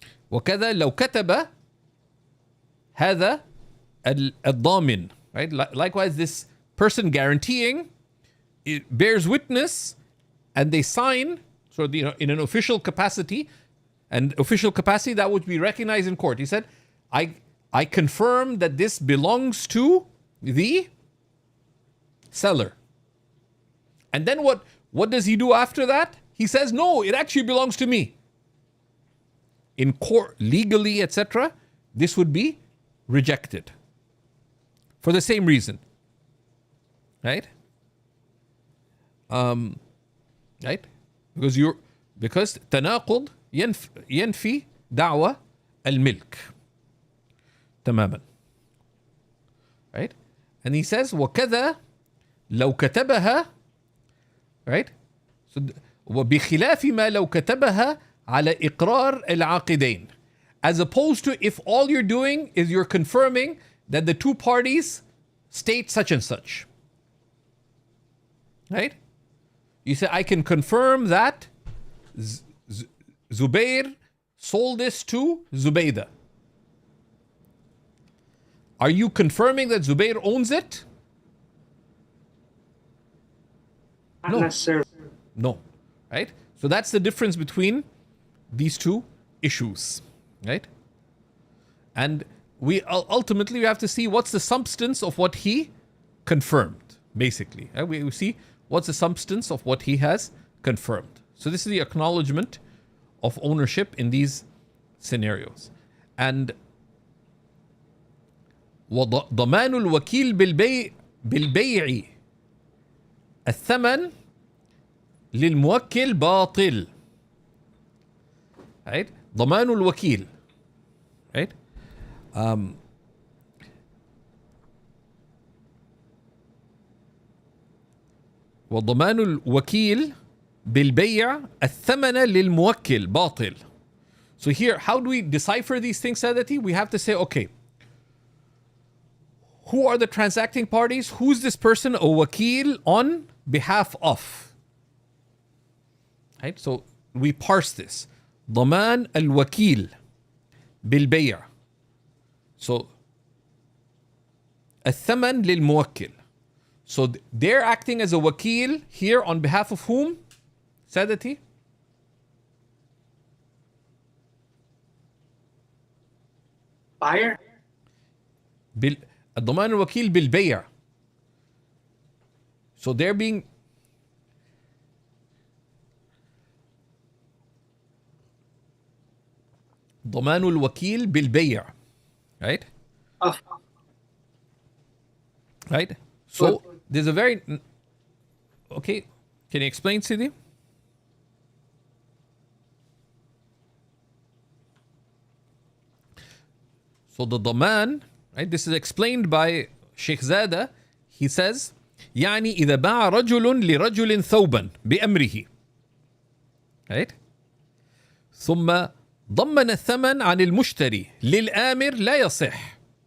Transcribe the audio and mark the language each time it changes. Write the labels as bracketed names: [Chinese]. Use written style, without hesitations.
[Arabic] وكذا لو كتب هذا الضامن, [English] right? Likewise, this person guaranteeing, it bears witness, and they sign, so in an official capacity, and official capacity that would be recognized in court. He said, I confirm that this belongs to the seller. And then what does he do after that? He says, no, it actually belongs to me. In court, legally, etc., this would be rejected for the same reason, right? Right? [Arabic] Because تناقض ينفي دعوة الملك تماما, [English] right? And he says [Arabic] وكذا لو كتبها, [English] right? So [Arabic] وبخلاف ما لو كتبها على إقرار العاقدين, [English] as opposed to if all you're doing is you're confirming that the two parties state such and such, right? You say, I can confirm that Zubair sold this to Zubaydah. Are you confirming that Zubair owns it? Not necessarily. No, right? So that's the difference between these two issues, right? And we ultimately have to see what's the substance of what he confirmed, basically. Right? We see what's the substance of what he has confirmed. So this is the acknowledgement of ownership in these scenarios. [Arabic] And وضمان الوكيل بالبيع الثمن للموكل باطل. [English] Right? [Arabic] ضمان الوكيل. Right? وضمان الوكيل بالبيع الثمن للموكل باطل. [English] So here, how do we decipher these things, Sadati? We have to say, okay, who are the transacting parties? Who's this person, a wakil, on behalf of? Right? So we parse this. [Arabic] ضمان الوكيل بالبيع. So الثمن للموكل. [English] So they're acting as a wakil here on behalf of whom? Sadati? Buyer? [Arabic] الضمان الوكيل بالبيع. [English] So they're being [Arabic] ضمان الوكيل بالبيع. [English] Right? Oh, Right? So there's a very... Okay. Can you explain, Sidi? So the ضمان, right? This is explained by Sheikh Zada. He says, [Arabic] يعني إذا باع رجل لرجل ثوبا بأمره. [English] Right? [Arabic] ثم ضمن الثمن عن المشتري للآمر لا يصح.